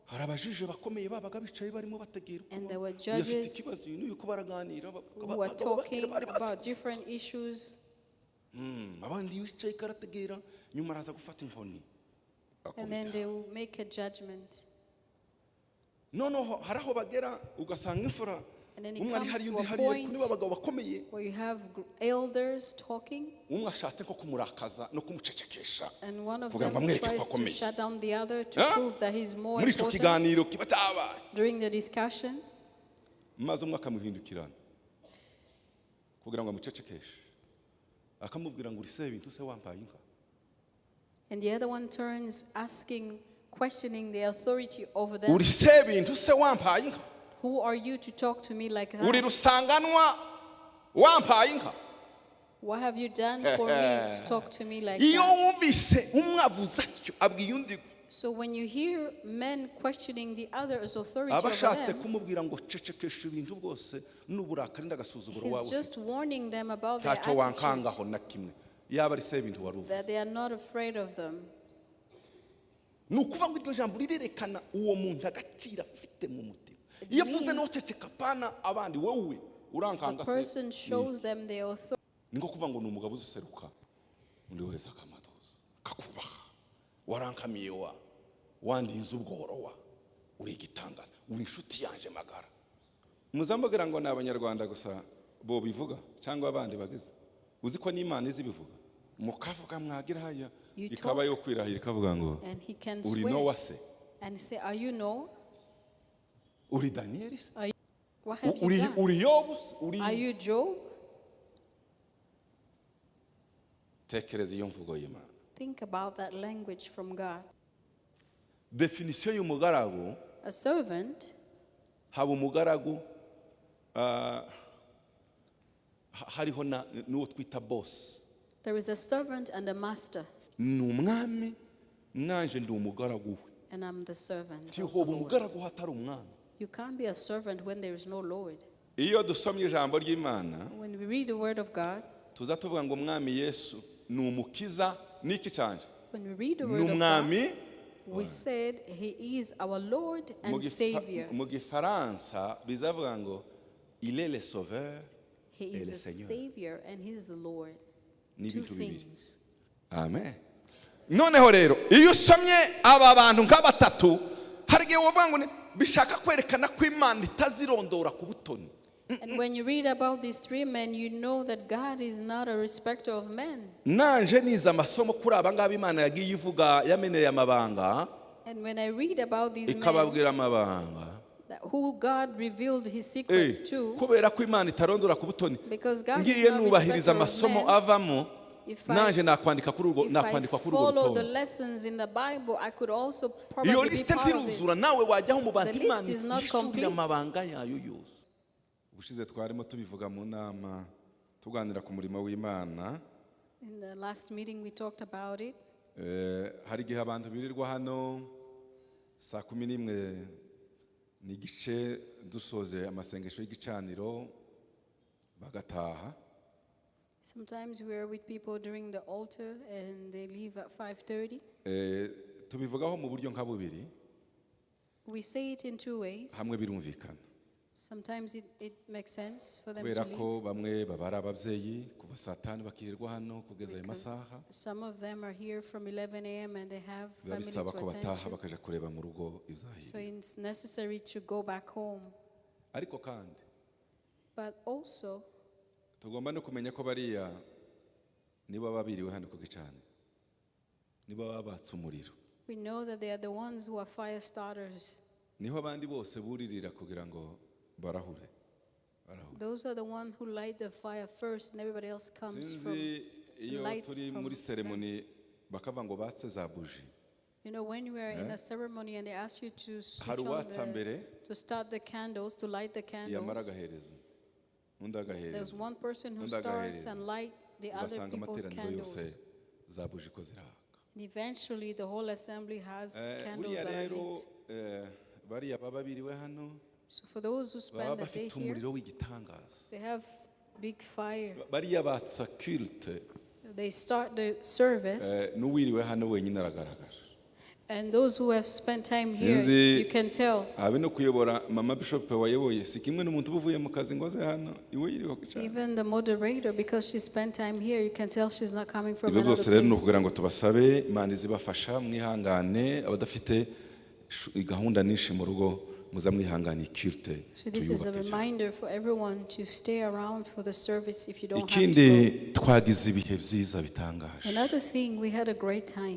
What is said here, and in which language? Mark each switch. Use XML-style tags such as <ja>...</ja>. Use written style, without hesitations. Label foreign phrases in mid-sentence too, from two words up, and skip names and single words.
<rw>hari abajije bakomeye babaga bicaye barimo bategera</rw> <en>And there were</en> <rw>uko bafite</rw> <en>judges</en> <rw>ikibazo yuko baraganira</rw> <en>who were talking about different issues.</en> <rw>abandi bicaye karategera nyuma araza gufata inkoni</rw> <en>And then they will make a judgment.</en> <rw>noneho hari aho bagera ugasanga imfura</rw> <en>And then it</en> <rw>umwe ari</rw> <en>comes</en> <rw>hari</rw> <en>to</en> <rw>undi</rw> <en>a</en> <rw>hariya</rw> <en>point</en> <rw>kuri babagabo bakomeye</rw> <en>where you have elders talking,</en> <rw>umwe ashatse nko kumurakaza no kumucecekesha</rw> <en>and one of</en> <rw>kugira ngo</rw> <en>them</en> <rw>amwereke ko</rw> <en>tries to</en> <rw>akomeye</rw> <en>shut down the other to Huh? prove that he's more</en> <rw>muri icyo</rw> <en>important.</en> <rw>kiganiro kiba cyabaye</rw> <en>During the discussion,</en> <rw>maze umwe akamuhindukirana kugira ngo amucecekeshe akamubwira ngo urise ibintu se wambaye inka</rw> <en>and the other one turns asking, questioning the authority over them.</en> <rw>urise ibintu se wambaye inka</rw> <en>Who are you to talk to me like</en> <rw>uri</rw> <en>that?</en> <rw>rusanganwa wambaye inka</rw> <en>What have you done for me to talk to me like</en> <rw>iyo</rw> <en>that?</en> <rw>wumvise umwe avuze atyo abwiye undi</rw> <en>So when you hear men questioning the other's authority</en> <rw>aba</rw> <en>over</en> <rw>ashatse</rw> <en>them,</en> <rw>kumubwira ngo cecekesha ibintu bwose n'uburakari n'agasuzuguro</rw> <en>he's</en> <rw>wawe</rw> <en>just warning them about their</en> <rw>ntacyo</rw> <en>attitude,</en> <rw>wankangaho na kimwe yaba ari se ibintu wari uvuze</rw> <en>that they are not afraid of them.</en> <rw>ni ukuvuga ngo iryo jambo rirerekana uwo muntu agaciro afite mu mutima iyo avuze n'uceceka pana abandi wowe</rw> <en>The</en> <rw>urankanga se</rw> <en>person shows them their authority.</en> <rw>ni nko kuvuga ngo ni umugabo uziseruka undi wese akamadoza kakubaha warankamiye wandinze ubworo uri igitangaza uri inshuti yanje magara muzambagira ngo ni abanyarwanda gusa bo bivuga cyangwa abandi bagize uzi ko n'Imana izi bivuga mukavuga mwagira haya ikaba yo kwirahira ikavuga ngo</rw> <en>And he can</en> <rw>uri</rw> <en>swear</en> <rw>Nowa se</rw> <en>and say, are you Noah?</en> <rw>uri Daniel se</rw> <en>What have you</en> <rw>uri</rw> <en>done?</en> <rw>uri Yobu se uri</rw> <en>Are you Job?</en> <rw>tekereza iyo mvugo y'Imana</rw> <en>Think about that language from God.</en> <rw>definition y'umugaragu</rw> <en>A servant,</en> <rw>haba umugaragu hariho n'uwo twita boss</rw> <en>there is a servant and a master,</en> <rw>ni umwami nanje ndi umugaragu we</rw> <en>and I'm the servant. of the</en> <rw>tihoba</rw> <en>Lord.</en> <rw>umugaragu hatari umwami</rw> <en>You can't be a servant when there is no Lord.</en> <rw>iyo dusomye ijambo ry'Imana</rw> <en>When we read the word of God,</en> <rw>tuza tuvuga ngo umwami Yesu ni umukiza niki cyanje</rw> <en>when we read the</en> <rw>ni</rw> <en>word of God,</en> <rw>umwami</rw> <en>we said he is our Lord and Savior.</en> <rw>mu gifaransa bizavuga ngo</rw> <fr>il est le sauveur</fr> <en>He</en> <fr>et</fr> <en>is</en> <fr>le</fr> <en>a</en> <fr>Seigneur</fr> <en>Savior and he is the Lord.</en> <rw>ni</rw> <en>Two</en> <rw>ibintu bibiri</rw> <en>things.</en> <rw>amen noneho rero iyo usomye aba bantu nk'abatatu hari igihe wavuga ngo bishaka kwerekana ko Imana itazirondora ku butoni</rw> <en>And when you read about these three men, you know that God is not a respecter of men.</en> <rw>nanje niza amasomo kuri aba ngaba Imana yagiye ivuga yameneye amabanga</rw> <en>And when I read about these men,</en> <rw>ikababwira amabanga</rw> <en>who God revealed his secrets to,</en> <rw>kubera ko Imana itarondora ku butoni</rw> <en>because God is</en> <rw>ngiye</rw> <en>not</en> <rw>nubahiriza</rw> <en>respecter of</en> <rw>amasomo</rw> <en>men,</en> <rw>avamo</rw> <en>if</en> <rw>nanje</rw> <en>I</en> <rw>nakwandika kuri urwo</rw> <en>follow the</en> <rw>rutonde</rw> <en>lessons in the Bible, I could also</en> <rw>iyo</rw> <en>probably be</en> <rw>lisite</rw> <en>part of it.</en> <rw>ntiruzura nawe wajyaho mu bantu</rw> <en>The</en> <rw>Imana</rw> <en>list is not</en> <rw>yishurira</rw> <en>complete.</en> <rw>amabanga yayo yose ubushize twarimo tubivuga mu nama tuganira ku murimo w'Imana</rw> <en>In the last meeting, we talked about it.</en> <rw>hari igihe abantu birirwa hano saa 11 n'igice dusoze amasengesho y'igicaniro bagataha</rw> <en>Sometimes we are with people during the altar and they leave at 5:30.</en> <rw>tubivugaho mu buryo nka bubiri</rw> <en>We say it in two ways.</en> <rw>hamwe birumvikana</rw> <en>Sometimes it makes sense for them to</en> <rw>kubera</rw> <en>leave.</en> <rw>ko bamwe baba ari ababyeyi kuva saa 5 bakirirwa hano kugeza ayo</rw> <en>Because</en> <rw>masaha</rw> <en>some of them are here from 11 a.m. and they have</en> <rw>biba</rw> <en>family</en> <rw>bisaba</rw> <en>to</en> <rw>ko</rw> <en>attend</en> <rw>bataha</rw> <en>to.</en> <rw>bakaja kureba mu rugo</rw> <en>So</en> <rw>izahiriye</rw> <en>it's necessary to go back home.</en> <rw>ariko kandi</rw> <en>But also,</en> <rw>tugomba no kumenya ko bariya niba babiriwe hano ku gicaniro niba babatse umuriro</rw> <en>we know that they are the ones who are fire starters.</en> <rw>niho abandi bose buririra kugira ngo barahure.</rw> <en>Those are the ones who light the fire first and everybody else comes from</en> <rw>sinzi iyo</rw> <en>lights</en> <rw>turi</rw> <en>from</en> <rw>muri seremoni bakavuga ngo batse za buji</rw> <en>You know, when we are in a ceremony and they ask you to switch</en> <rw>hari</rw> <en>on</en> <rw>uwatsa mbere</rw> <en>to start the candles, to light the</en> <rw>yamara</rw> <en>candles,</en> <rw>agaherezo undi</rw> <en>there's</en> <rw>agaherezo</rw> <en>one person who</en> <rw>undi</rw> <en>starts</en> <rw>agaherezo</rw> <en>and light the other</en> <rw>ugasanga</rw> <en>people's</en> <rw>amateraniro yose</rw> <en>candles.</en> <rw>za buji ko ziraka.</rw> <en>And eventually the whole assembly has candles</en> <rw>buriya</rw> <en>that are</en> <rw>rero</rw> <en>lit.</en> <rw>bariya baba biriwe hano</rw> <en>So for those who</en> <rw>baba</rw> <en>spend the day</en> <rw>bafite</rw> <en>here,</en> <rw>umuriro w'igitangaza</rw> <en>they have big fire.</en> <rw>bariya batsa culte</rw> <en>They start the service</en> <rw>n'uwiriwe hano wenyine aragaragaje</rw> <en>And those who have spent time here, you can tell.</en> <rw>Abe no kuyobora mama bishop wayoboye si kimwe n'umuntu uvuye mu kazi ngoze hano iwe yiriho cyane.</rw> <en>Even the moderator, because she spent time here, you can tell she's not coming from another another place.</en> <rw>Rero no</rw> <en>place.</en> <rw>kugira ngo tubasabe Imana izibafasha mwihangane abadafite gahunda nishi mu rugo muza mwihangane kirte.</rw> <en>So this is a reminder for everyone to stay around for the service if you don't have</en> <rw>Ikindi</rw> <en>to.</en> <rw>twagize ibihe byiza bitangaje.</rw> <en>Another thing, we had a great time.</en>